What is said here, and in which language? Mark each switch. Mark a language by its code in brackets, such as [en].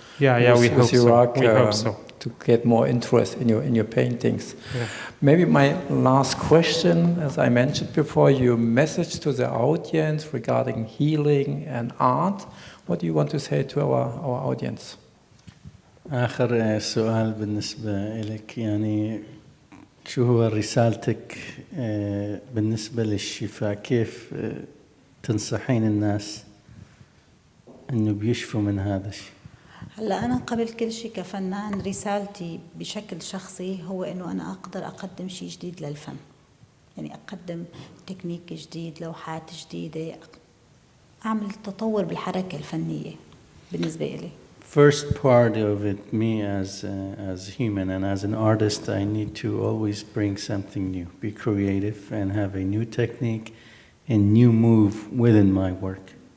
[en] Yeah, we hope so. Iraq, We hope so. to get more interest in your paintings. Yeah. Maybe my last question, as I mentioned before, your message to the audience regarding healing and art. What do you want to say to our audience? [ar] آخر سؤال بالنسبة لك، يعني شو هو رسالتك بالنسبة للشفاء؟ كيف تنصحين الناس إنه بيشفوا من هذا الشيء؟ هلا أنا قبل كل شيء كفنان رسالتي بشكل شخصي هو إنه أنا أقدر أقدم شيء جديد للفن، يعني أقدم تكنيك جديد، لوحات جديدة، أعمل تطور بالحركة الفنية بالنسبة إلي. [en] First part of it, me as human and as an artist, I need to always bring something new, be creative, and have a new technique and new move within my work.